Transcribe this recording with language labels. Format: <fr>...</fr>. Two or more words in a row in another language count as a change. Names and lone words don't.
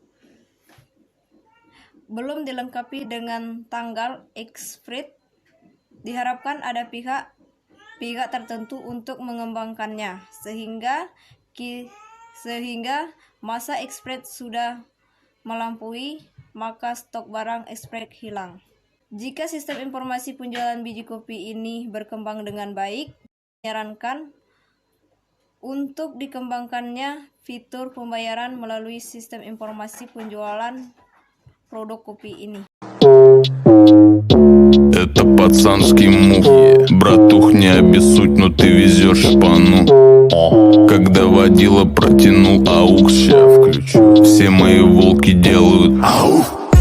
<id>belum dilengkapi dengan tanggal expired Diharapkan ada pihak tertentu untuk mengembangkannya sehingga masa ekspor sudah melampaui, maka stok barang ekspor hilang. Jika sistem informasi penjualan biji kopi ini berkembang dengan baik, menyarankan untuk dikembangkannya fitur pembayaran melalui sistem informasi penjualan produk kopi ini.</id> <ru>Это пацанский мув. Братух, не обессудь, но ты везешь шпану. Когда водила протянул аук, ща включу. Все мои волки делают ауф.</ru>